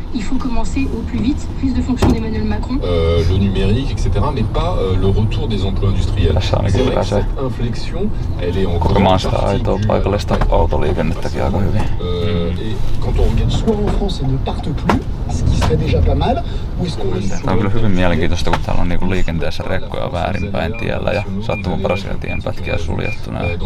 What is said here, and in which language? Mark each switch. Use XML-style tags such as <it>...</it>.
<fr>Il faut commencer au plus vite, prise de fonction d'Emmanuel Macron. Le numérique, etc., mais pas le retour des emplois industriels. C'est vrai que cette inflexion, elle est encore</fr> <fi>aitoa paikallista autoliikennettäkin aika hyvin.</fi> <fr>Et quand on regarde, soit en France, elles ne partent plus, ce qui serait déjà pas mal, ou est-ce qu'on reste...</fr> <fi>Tää on kyllä hyvin mielenkiintoista, kun täällä on niinku liikenteessä rekkoja väärinpäin tiellä ja sattumanvaraisia tienpätkiä suljettuna.</fi>